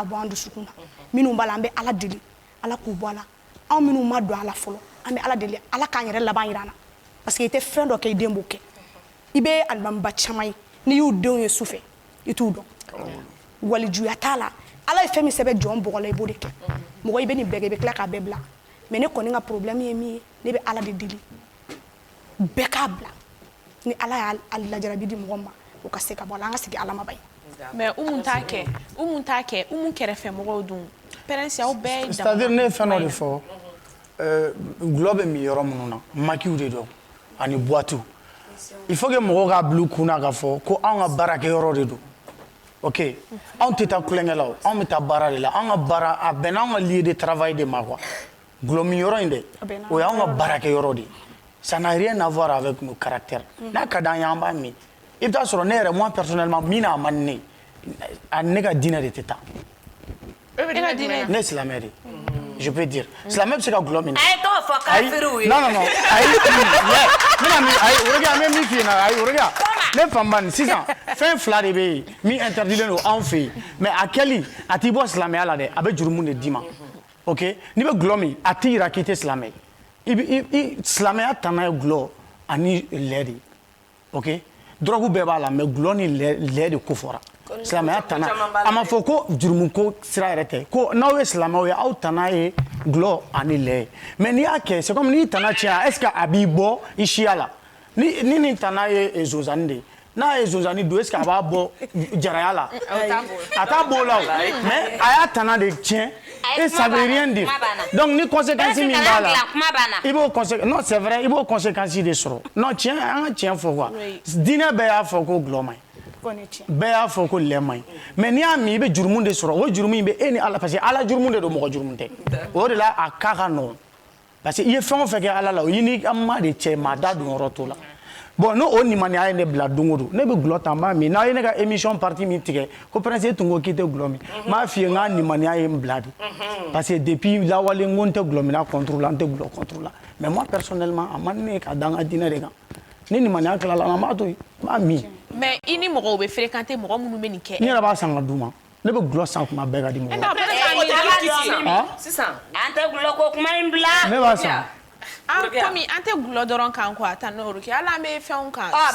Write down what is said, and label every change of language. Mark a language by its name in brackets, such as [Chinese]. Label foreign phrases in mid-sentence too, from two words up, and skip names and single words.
[Bambara] bɔ an dusukun na minnu b'a la an bɛ ala deli ala k'u bɔ a la anw minnu ma don a la fɔlɔ an bɛ ala deli ala k'an yɛrɛ laban yira an na [French] parce que [Bambara] i tɛ fɛn dɔ kɛ i den b'o kɛ i bɛ alimamiba caman ye n'i y'u denw ye su fɛ i t'u dɔn walijuya t'a la ala ye fɛn min sɛbɛn jɔn bɔgɔ la i b'o de kɛ mɔgɔ i bɛ nin bɛɛ kɛ i bɛ tila k'a bɛɛ bila mais ne kɔni ka problème ye min ye ne bɛ ala de deli bɛɛ k'a bila ni ala y'a lajarabi di mɔgɔ ma o ka se ka bɔ a la an ka sigi ala ma ba ye. mais umu t'a kɛ umu kɛrɛfɛ mɔgɔw dun pɛrɛnsi aw bɛɛ ye [French] c'est-à-dire [Bambara] ne ye fɛn dɔ de fɔ gulɔ bɛ min yɔrɔ minnu na makiw de don ani boitew [French] il faut que [Bambara] mɔgɔw k'a bila u kun na k'a fɔ ko anw ka baarakɛyɔrɔ de don ok anw tɛ taa kulonkɛ la o anw bɛ taa baara de la anw ka baara a bɛnna anw ka [French] lieu de travail [Bambara] de ma quoi gulɔ min yɔrɔ in dɛ o y'anw ka baarakɛyɔrɔ de ye [French] ça n'a rien à voir avec nos caractères [Bambara] n'a ka d'an ye an b'a min i bɛ taa sɔrɔ ne yɛrɛ [French] moi personnellement [Bambara] min n'a ma ni ne a ne ka diinɛ de tɛ taa ne ye silamɛ de ye [French] je peux dire [Bambara] silamɛ bɛ se ka gulɔ min na a ye t'o fɔ kafiriw ye [French] non non non [Bambara] ayi o de kɛ an bɛ min f'i ɲɛna ayi o de kɛ ne fanba nin sisan fɛn fila de bɛ yen min interdilen don anw fɛ yen mais a kɛli a t'i bɔ silamɛya la dɛ a bɛ jurumu de d'i ma ok n'i bɛ gulɔ min a t'i yira k'i tɛ silamɛ ye silamɛya tana ye gulɔ ani lɛ de ye ok dɔrɔgu bɛɛ b'a la mais gulɔ ni lɛ de kofɔra silamɛya tana a ma fɔ ko jurumuko sira yɛrɛ tɛ ko n'aw ye silamɛw ye aw tana ye gulɔ ani lɛ ye mais n'i y'a kɛ [French] c'est comme [Bambara] n'i tana tiɲɛ [French] est ce que [Bambara] a b'i bɔ i siya la ni nin tana ye zonzani de ye n'a ye zonzani don [French] est ce que [Bambara] a b'a bɔ jaraya la a t'a bɔ o la o mais a y'a tana de tiɲɛ [French] et ça veut rien dire donc [Bambara] ni conséquence min b'a la i b'o conséquence [French] non c'est vrai [Bambara] i b'o conséquence de sɔrɔ non tiɲɛ an ka tiɲɛ fɔ quoi diinɛ bɛɛ y'a fɔ ko gulɔ man ɲi bɛɛ y'a fɔ ko lɛ man ɲi mais n'i y'a min i bɛ jurumu de sɔrɔ o jurumu in bɛ e ni ala [French] parce que [Bambara] ala jurumu de don mɔgɔ jurumu tɛ o de la a ka nɔgɔn parce que i ye fɛn o fɛn kɛ ala la o y'i ni ka maa de cɛ maa da don yɔrɔ t'o la bon n'o nimaniya ye ne bila don o don ne bɛ gulɔ ta n b'a min n'aw ye ne ka [French] émission partie [Bambara] min tigɛ ko prince e tun ko k'i tɛ gulɔ min n b'a f'i ye n ka nimaniya ye n bila de [French] parce que depuis [Bambara] lawale n ko n tɛ gulɔ mina [French] contre la [Bambara] n tɛ gulɔ [French] contre la mais moi personnellement [Bambara] a man ne ye ka da n ka diinɛ de kan ni nimaniya tilala n b'a to yen n b'a min. mais i ni mɔgɔw bɛ fréquenter mɔgɔ minnu bɛ nin kɛ. n yɛrɛ b'a san ka d'u ma ne bɛ gulɔ san kuma bɛɛ ka di mɔgɔw ma. sisan an tɛ gulɔ ko kuma in bila. ne b'a san. komi an tɛ gulɔ dɔrɔn kan quoi tan n'o kɛ hali an bɛ fɛnw kan.